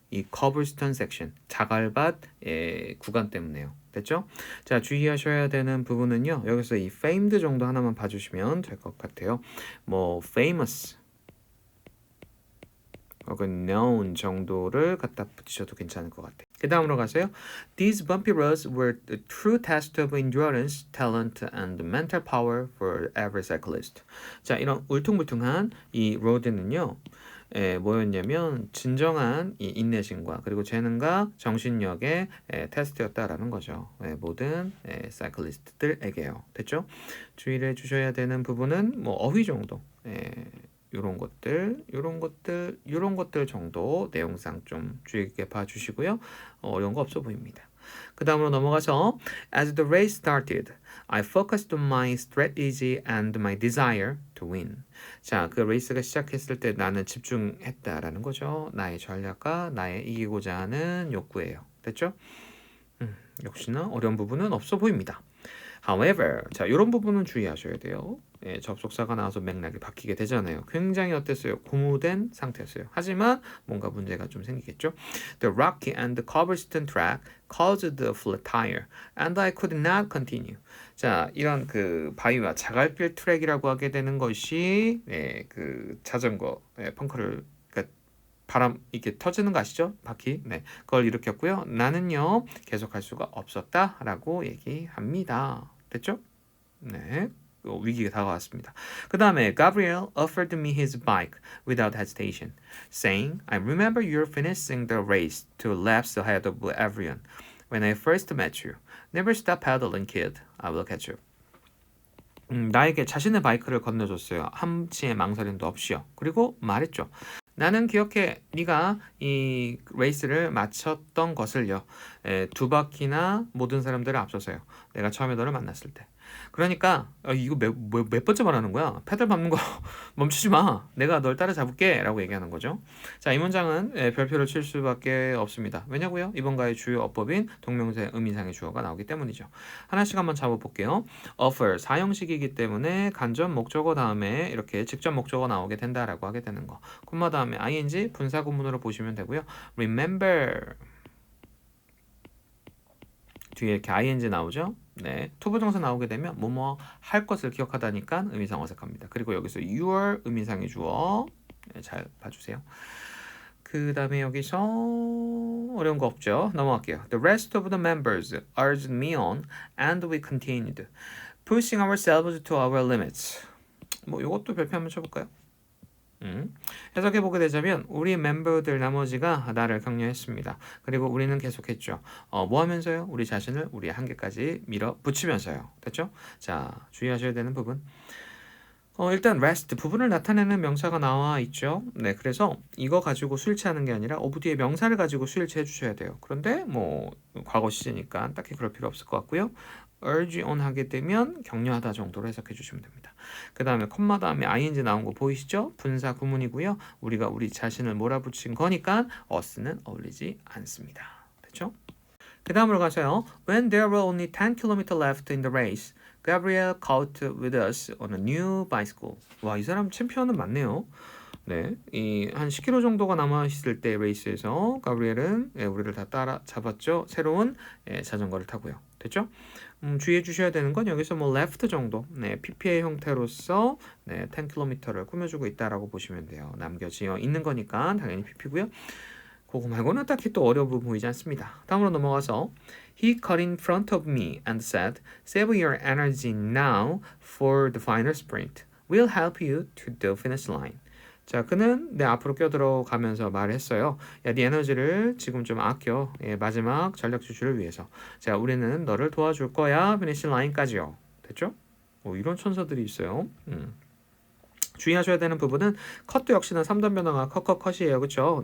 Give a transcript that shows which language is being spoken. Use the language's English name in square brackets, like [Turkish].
[Korean] 이 커블스톤 섹션, 자갈밭 구간 때문에요. 됐죠? 자, 주의하셔야 되는 부분은요. 여기서 이 famed 정도 하나만 봐주시면 될 것 같아요. 뭐 famous 혹은 known 정도를 갖다 붙이셔도 괜찮을 것 같아요. 그 다음으로 가세요. [English] These bumpy roads were the true test of endurance, talent, and mental power for every cyclist. [Korean] 자, 이런 울퉁불퉁한 이 로드는요. 뭐였냐면 진정한 이 인내심과 그리고 재능과 정신력의 테스트였다라는 거죠. 모든 사이클리스트들에게요. 됐죠? 주의를 해주셔야 되는 부분은 뭐 어휘 정도. 요런 것들 정도 내용상 좀 주의 깊게 봐주시고요. 어려운 거 없어 보입니다. 그 다음으로 넘어가서 [English] As the race started, I focused on my strategy and my desire to win. [Korean] 자, 그 레이스가 시작했을 때 나는 집중했다라는 거죠. 나의 전략과 나의 이기고자 하는 욕구예요. 됐죠? 역시나 어려운 부분은 없어 보입니다. However, 자, 이런 부분은 주의하셔야 돼요. 접속사가 나와서 맥락이 바뀌게 되잖아요. 굉장히 어땠어요? 고무된 상태였어요. 하지만 뭔가 문제가 좀 생기겠죠. [English] The rocky and cobblestone track caused the flat tire, and I could not continue. [Korean] 자, 이런 그 바위와 자갈길 트랙이라고 하게 되는 것이 그 자전거 펑크를 바람 이렇게 터지는 거 아시죠? 바퀴. 네, 그걸 일으켰고요. 나는요 계속할 수가 없었다라고 얘기합니다. 됐죠? 네. 위기가 다가왔습니다. 그 다음에 [English] Gabriel offered me his bike without hesitation, saying, I remember you're finishing the race 2 laps ahead of everyone. When I first met you, never stop pedaling, kid. I will catch you. [Korean] 나에게 자신의 바이크를 건네줬어요. 한치의 망설임도 없이요. 그리고 말했죠. 나는 기억해. 네가 이 레이스를 마쳤던 것을요. 2바퀴나 모든 사람들을 앞서서요. 내가 처음에 너를 만났을 때. 그러니까 이거 몇 번째 말하는 거야? 페달 밟는 거 멈추지 마. 내가 널 따라잡을게 라고 얘기하는 거죠. 자, 이 문장은 별표를 칠 수밖에 없습니다. 왜냐고요? 이번 과의 주요 어법인 동명사의 의미상의 주어가 나오기 때문이죠. 하나씩 한번 잡아볼게요. offer 사형식이기 때문에 간접 목적어 다음에 이렇게 직접 목적어 나오게 된다라고 하게 되는 거. 콤마 다음에 ing 분사 구문으로 보시면 되고요. remember 뒤에 이렇게 ing 나오죠. 네, 투부정사 나오게 되면 뭐뭐 할 것을 기억하다니까 의미상 어색합니다. 그리고 여기서 your 의미상의 주어 잘 봐주세요. 그 다음에 여기서 어려운 거 없죠. 넘어갈게요. [English] The rest of the members urged me on and we continued pushing ourselves to our limits. [Korean] 뭐 이것도 별표 한번 쳐볼까요? 해석해 보게 되자면 우리 멤버들 나머지가 나를 격려했습니다. 그리고 우리는 계속했죠. 뭐 하면서요? 우리 자신을 우리 한계까지 밀어붙이면서요. 됐죠? 자, 주의하셔야 되는 부분. 일단 rest 부분을 나타내는 명사가 나와 있죠. 네, 그래서 이거 가지고 수일치하는 게 아니라 어부 뒤에 명사를 가지고 수일치 해주셔야 돼요. 그런데 뭐 과거 시제니까 딱히 그럴 필요 없을 것 같고요. urge on 하게 되면 격려하다 정도로 해석해 주시면 됩니다. 그 다음에 콤마 다음에 ing 나온 거 보이시죠? 분사 구문이고요. 우리가 우리 자신을 몰아붙인 거니까 us는 어울리지 않습니다. 됐죠? 그 다음으로 가서요. [English] When there were only 10 km left in the race, Gabriel caught with us on a new bicycle. [Korean] 와, 이 사람 챔피언은 맞네요. 네, 이 한 10km 정도가 남아 있을 때 레이스에서 가브리엘은 우리를 다 따라 잡았죠. 새로운 자전거를 타고요. 됐죠? 주의해 주셔야 되는 건 여기서 뭐 left 정도, 네, PPA 형태로서 10km를 꾸며주고 있다라고 보시면 돼요. 남겨지어 있는 거니까 당연히 PP고요. 그거 말고는 딱히 또 어려워 보이지 않습니다. 다음으로 넘어가서 [English] He cut in front of me and said, Save your energy now for the final sprint. We'll help you to the finish line. [Korean] 자, 그는 내 앞으로 껴들어가면서 말했어요. 야, 네 에너지를 지금 좀 아껴. 마지막 전력 질주를 위해서. 자, 우리는 너를 도와줄 거야. 피니시 라인까지요. 됐죠? 이런 천사들이 있어요. 주의하셔야 되는 부분은 컷도 역시나 3단 변화가 컷이에요. 그렇죠?